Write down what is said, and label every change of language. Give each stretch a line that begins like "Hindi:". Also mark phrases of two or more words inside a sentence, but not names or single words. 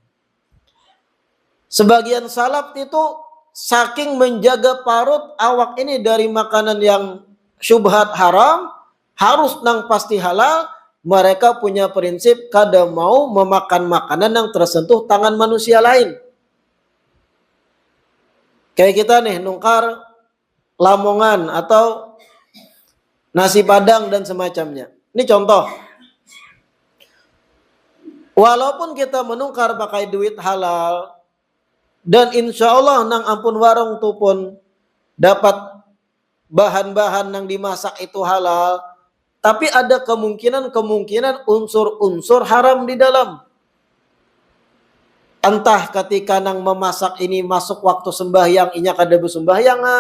Indonesian: Sebagian salaf itu saking menjaga parut awak ini dari makanan yang syubhat haram, harus nang pasti halal, mereka punya prinsip kada mau memakan makanan yang tersentuh tangan manusia lain. Kayak kita nih nungkar lamongan atau nasi padang dan semacamnya. Ini contoh. Walaupun kita menungkar pakai duit halal, dan
Arabic: إن شاء الله
Indonesian: nang ampun warung tu pun dapat bahan-bahan yang dimasak itu halal, tapi ada kemungkinan unsur-unsur haram di dalam.
Banjar: Entah ketika nang memasak ini masuk waktu sembahyang, inya kada bersembahyangan.